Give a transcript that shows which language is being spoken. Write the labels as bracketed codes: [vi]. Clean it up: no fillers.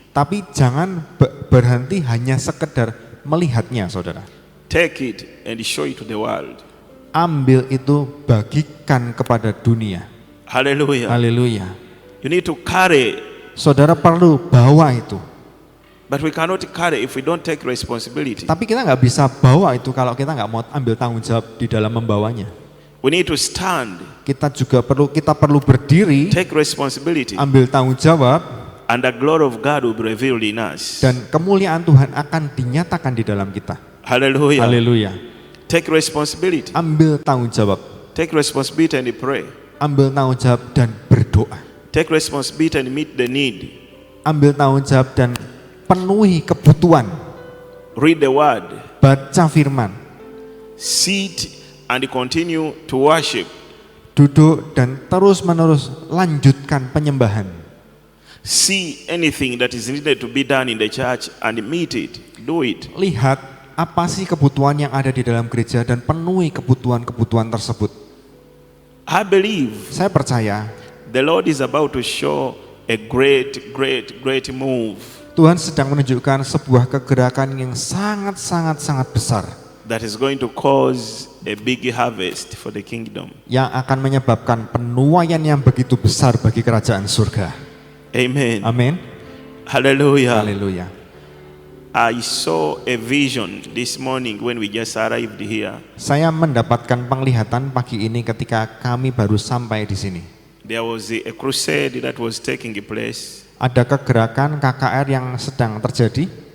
[id] Tapi jangan berhenti hanya sekedar melihatnya saudara. [en] Take it and show it to the world. [id] Ambil itu, bagikan kepada dunia. [en] Hallelujah. [id] Haleluya. [en] You need to carry [id] Saudara perlu bawa itu. [en] But we cannot carry if we don't take responsibility. [id] Tapi kita nggak bisa bawa itu kalau kita nggak mau ambil tanggung jawab di dalam membawanya. [en] We need to stand, [id] Kita perlu berdiri, [en] take responsibility, [id] ambil tanggung jawab, [en] and the glory of God will be revealed in us. [id] dan kemuliaan Tuhan akan dinyatakan di dalam kita. [en] Hallelujah. [id] Haleluya. [en] Take responsibility. [id] Ambil tanggung jawab, [en] Take responsibility and pray. [id] ambil tanggung jawab dan berdoa. [en] Take responsibility and meet the need. [id] Ambil tanggung jawab dan penuhi kebutuhan. [en] Read the word. [id] Baca firman, [en] Sit and continue to worship. [id] duduk dan terus-menerus lanjutkan penyembahan. [en] See anything that is needed to be done in the church and meet it. Do it. [id] Lihat apa sih kebutuhan yang ada di dalam gereja dan penuhi kebutuhan-kebutuhan tersebut. [en] I believe [id] Saya percaya [en] the Lord is about to show a great move [id] Tuhan sedang menunjukkan sebuah kegerakan yang sangat besar [en] that is going to cause a big harvest for the kingdom. [id] yang akan menyebabkan penuaian yang begitu besar bagi kerajaan surga. [en] Amen. [id] Amin. [en] Hallelujah. [id] Haleluya. [en] I saw a vision this morning when we just arrived here. [id] Saya mendapatkan penglihatan pagi ini ketika kami baru sampai di sini. [en] There was a crusade that was taking place. [id] Ada kegerakan KKR yang sedang terjadi,